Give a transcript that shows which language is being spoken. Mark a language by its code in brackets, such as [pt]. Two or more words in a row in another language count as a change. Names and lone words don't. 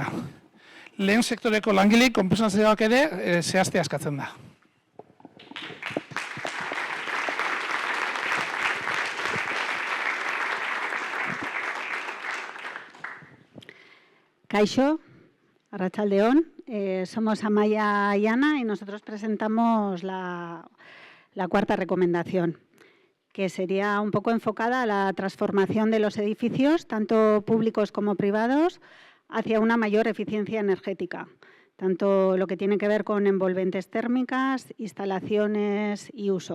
[eu] Lehen sektoreko langileek konpentsazioak ere zehaztea askatzen da. Kaixo, arratsaldeon, [es] somos Amaya y Ana y nosotros presentamos la cuarta recomendación, que sería un poco enfocada a la transformación de los edificios, tanto públicos como privados, hacia una mayor eficiencia energética, tanto lo que tiene que ver con envolventes térmicas, instalaciones y uso.